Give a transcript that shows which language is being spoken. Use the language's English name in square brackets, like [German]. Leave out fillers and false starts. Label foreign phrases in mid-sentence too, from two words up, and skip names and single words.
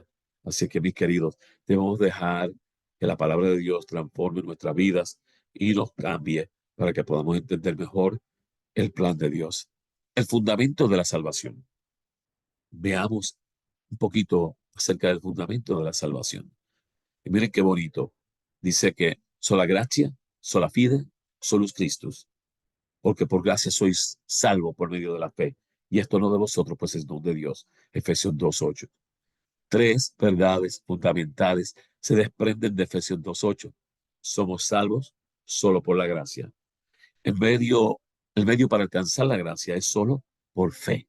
[Spanish] Así que, mis queridos, debemos dejar que la palabra de Dios transforme nuestras vidas y nos cambie para que podamos entender mejor el plan de Dios. El fundamento de la salvación. Veamos un poquito acerca del fundamento de la salvación. Y miren qué bonito. Dice que sola gracia, [Latin] sola fide, solus Christus. [Spanish] Porque por gracia sois salvo por medio de la fe. Y esto no de vosotros, pues es don de Dios. Efesios 2:8. Tres verdades fundamentales se desprenden de Efesios 2:8. Somos salvos solo por la gracia. En medio, el medio para alcanzar la gracia es solo por fe.